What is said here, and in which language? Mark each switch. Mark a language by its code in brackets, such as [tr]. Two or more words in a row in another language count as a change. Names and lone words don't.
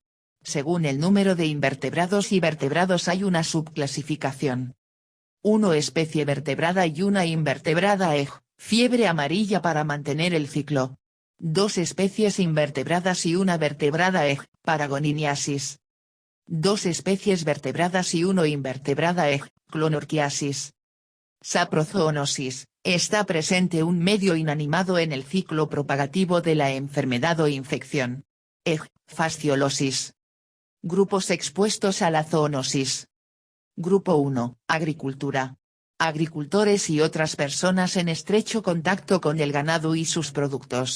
[es] Según el número de invertebrados y vertebrados hay una subclasificación. 1 especie vertebrada y una invertebrada. Fiebre amarilla para mantener el ciclo. 2 especies invertebradas y una vertebrada. Paragoniniasis. 2 especies vertebradas y 1 invertebrada. Clonorchiasis. Saprozoonosis, está presente un medio inanimado en el ciclo propagativo de la enfermedad o infección. Fasciolosis. Grupos expuestos a la zoonosis. Grupo 1, agricultura. Agricultores y otras personas en estrecho contacto con el ganado y sus productos.